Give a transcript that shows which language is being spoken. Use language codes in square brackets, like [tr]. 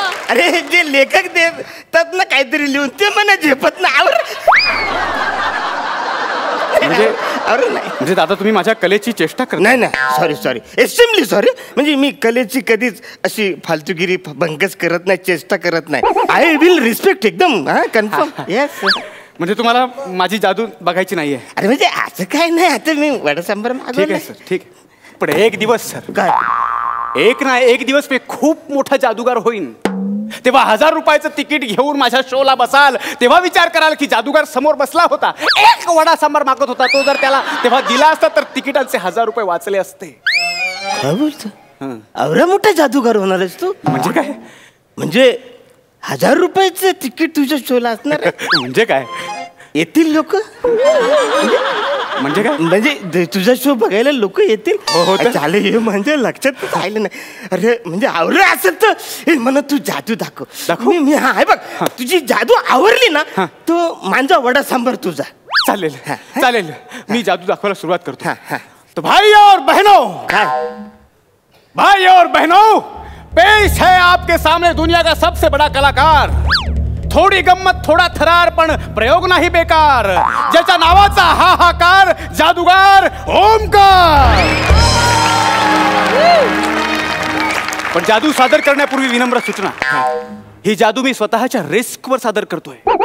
[mr] अरे जे लेखक देतात ना काहीतरी लिहून ते मला झेपत ना. म्हणजे दादा तुम्ही माझ्या कलेची चेष्टा करता? नाही [en] Sorry extremely sorry. [mr] म्हणजे मी कलेची कधीच अशी फालतूगिरी भंगच करत नाही, चेष्टा करत नाही. [en] I will respect एकदम confirm. Yes. [mr] म्हणजे तुम्हाला माझी जादू बघायची नाहीये? अरे म्हणजे असं काय नाही. आता मी वडा सांबार मागवला. ठीक आहे सर, ठीक आहे. पण एक दिवस सर, काय एक दिवस मी खूप मोठा जादूगार होईन. तेव्हा 1000 रुपयाचं तिकीट घेऊन माझ्या शोला बसाल तेव्हा विचार कराल की जादूगार समोर बसला होता, 1 वडा सांबार मागत होता. तो जर त्याला तेव्हा दिला असता तर तिकिटांचे 1000 रुपये वाचले असते. काय बोलतो? एवढा मोठा जादूगार होणार आहेस तू? म्हणजे काय? म्हणजे 1000 रुपयाचं तिकीट तुझ्या शोला असणार? म्हणजे काय? येतील लोक? म्हणजे काय? म्हणजे तुझा शो बघायला लोक येतील. हो तर. चालेल हे म्हणजे लक्षात राहिलं नाही. अरे म्हणजे आवडलं असेल तर हे मला तू जादू दाखव. मी हा आहे बघ, तुझी जादू आवडली ना तो माझा वडा सांबार तुझा. चालेल चालेल, मी जादू दाखवायला सुरुवात करतो. हा. [hi] तो भाई और बहनों, [mr] काय [hi] भाई और बहनों, पेश है आपके सामने दुनिया का सबसे बड़ा कलाकार. [mr] थोडी गंमत थोडा थरार पण प्रयोग नाही बेकार. ज्याच्या नावाचा हाहाकार, जादूगार ओमकार. पण जादू सादर करण्यापूर्वी विनम्र सूचना. ही जादू मी स्वतःच्या रिस्कवर सादर करतोय.